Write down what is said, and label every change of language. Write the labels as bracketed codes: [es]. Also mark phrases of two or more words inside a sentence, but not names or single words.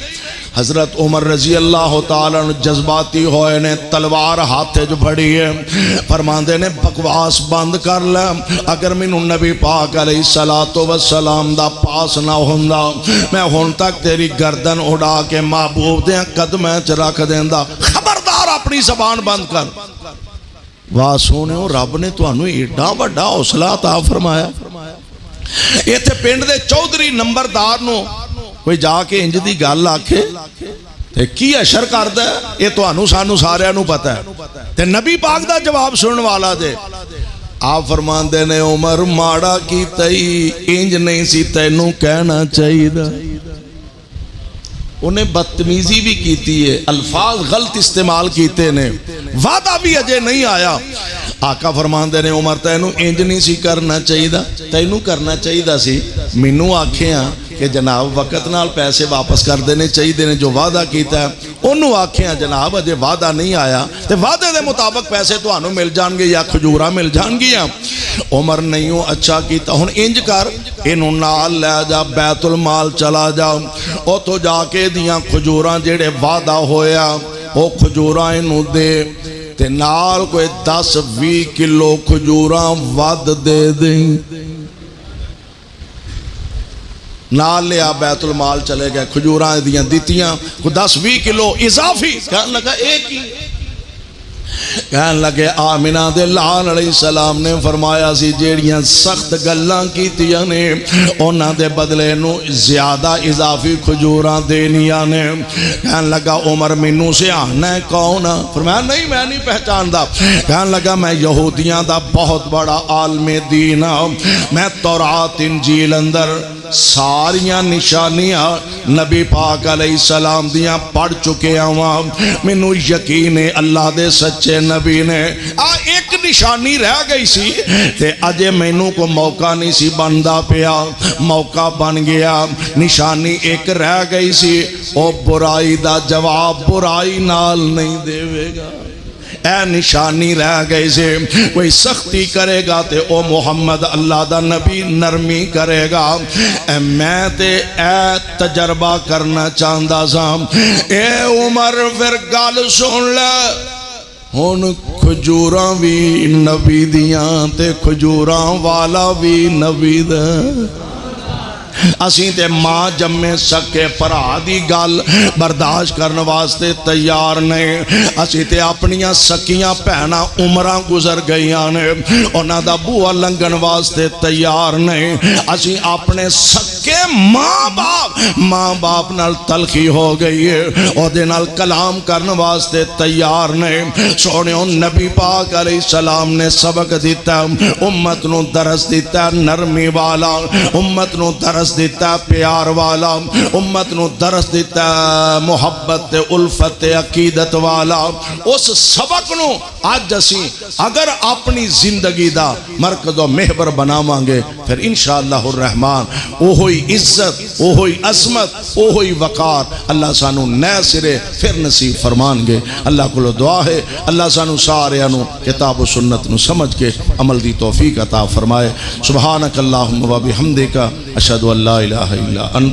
[pa] حضرت عمر [ar] رضی اللہ تعالیٰ [pa] جذباتی ہوئے نے، تلوار ہاتھے جو بڑی ہے، فرماندے نے بکواس بند کر لے، اگر مینوں نبی پاک [ar] علیہ السلام [pa] دا پاس نہ ہوندا میں ہن تک تیری گردن اڑا کے محبوب دے قدمیں چ رکھ دیندا۔ خبردار اپنی زبان بند کر۔ واہ سونیو رب نے تانوں ایڈا بڑا حوصلہ عطا فرمایا۔ ایتھے پنڈ دے چودھری نمبردار نو کوئی جا کے انج دی گل آکھے تے کی اشر کردا ہے، یہ تانوں سانوں سارے نوں پتہ ہے تے نبی پاک دا جواب سنن والا دے۔ آپ فرماندے نے عمر ماڑا کیتا ہی انج نہیں سی تینوں کہنا چاہیے۔ انہیں بدتمیزی بھی کیتی ہے، الفاظ غلط استعمال کیتے نے، وعدہ بھی اجے نہیں آیا۔ آقا فرماندے نے عمر تینوں انج نہیں سی کرنا چاہیے، تینوں کرنا چاہیے سی مینوں آکھیاں کہ جناب وقت نال پیسے واپس کر دینے چاہیے نے، جو وعدہ کیتا ہے انہوں آکھیاں جناب اجے وعدہ نہیں آیا تے وعدے دے مطابق پیسے تو آنوں مل جان گے یا کھجورہ مل جان گیا۔ عمر نہیں ہو اچھا کیتا، ہن انج کر انہوں نال لے جا بیت المال چلا جا، او تو جا کے دیاں کھجوراں جیڑے وعدہ ہویا او کھجوراں انہوں دے تے نال کوئی 10-20 کلو کھجوراں ود دے دیں۔ نال لیا بیت المال چلے گئے، کھجوراں دیاں دیتیاں کو 10-20 کلو اضافی۔ کہنے لگا ایک ہی، کہنے لگے آمینہ دے لال [ar] علیہ السلام [pa] نے فرمایا سی جیڑیاں سخت گلاں کیتیاں نے انہاں دے بدلے نو زیادہ اضافی کھجوراں دینیاں نے۔ کہنے لگا عمر منوں سے آنا ہے کون؟ فرمایا نہیں میں نہیں پہچاندا۔ کہنے لگا میں یہودیاں دا بہت بڑا عالم دین ہوں، میں تورات انجیل اندر ساریاں نشانیاں نبی پاک [ar] علیہ السلام [pa] دیاں پڑھ چکے ہوں، منوں یقین ہے اللہ دے سچے نبی نے ایک نشانی رہ گئی سی تے اجے مینوں کو موقع نہیں سی بندا پیا، موقع بن گیا۔ نشانی ایک رہ گئی سی، او برائی دا جواب برائی نال نہیں دے گا۔ اے نشانی رہ گئی سے کوئی سختی کرے گا تے او محمد اللہ دا نبی نرمی کرے گا۔ اے میں تے اے تجربہ کرنا چاہندا سا، اے عمر پھر گل سن لے، ہن کھجوراں بھی نبی دیاں تے کھجوراں والا بھی نبی دا۔ اسیں تے ماں جمے سکے پرا دی گل برداشت کرنے واسطے تیار نہیں، اسیں تے اپنیاں سکیاں پہنا عمرہ گزر گئیاں نے انہاں دا بوہ لنگن واسطے تیار نہیں، اسیں اپنے سکے ماں باپ نال تلخی ہو گئی ہے او دے نال کلام کرنے واسطے تیار نہیں۔ سونیوں نبی پاک [ar] علیہ السلام [pa] نے سبق دیتا، امت نو درس دیتا نرمی والا، امت نو درس دیتا پیار والا، امت نو درس دیتا محبت الفت عقیدت والا۔ اس سبق نو آج اسی اگر اپنی زندگی دا مرکز و محور بناواں گے پھر [ar] انشاءاللہ الرحمن [pa] اوہی عزت، اوہی عظمت، اوہی وقار اللہ سانو نئے سرے پھر نصیب فرمان گے۔ اللہ کو دعا ہے اللہ سانو سارے انو کتاب و سنت نو سمجھ کے عمل دی توفیق عطا فرمائے۔ [ar] سبحانک اللہم و بحمدک اشہد ان لا الہ الا انت